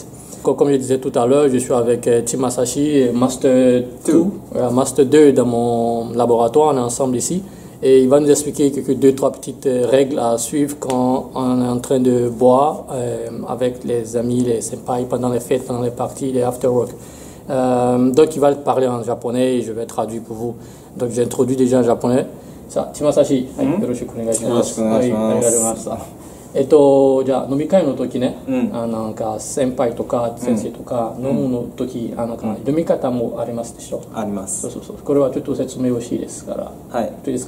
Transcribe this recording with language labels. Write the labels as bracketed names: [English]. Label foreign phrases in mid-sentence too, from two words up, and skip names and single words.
[French] Comme je disais tout à l'heure, je suis avec Tim Masashi, Master 2, Master 2 dans mon laboratoire, on est ensemble ici. Et il va nous expliquer quelques 2-3 petites règles à suivre quand on est en train de boire avec les amis, les senpai, pendant les fêtes, pendant les parties, les [English] after work. [French] Donc il va parler en japonais et je vais traduire pour vous. Donc j'introduis déjà en japonais. [Japanese] さあ、千葉し、はい、よろしくお願いします。よろしくお願いします。はい、ありがとうございました。じゃあ飲み会の時ね、なんか先輩とか先生とか飲むの時、なんか飲み方もありますでしょ。あります。そうそうそう。これはちょっと説明欲しいですから。はい。どうですか。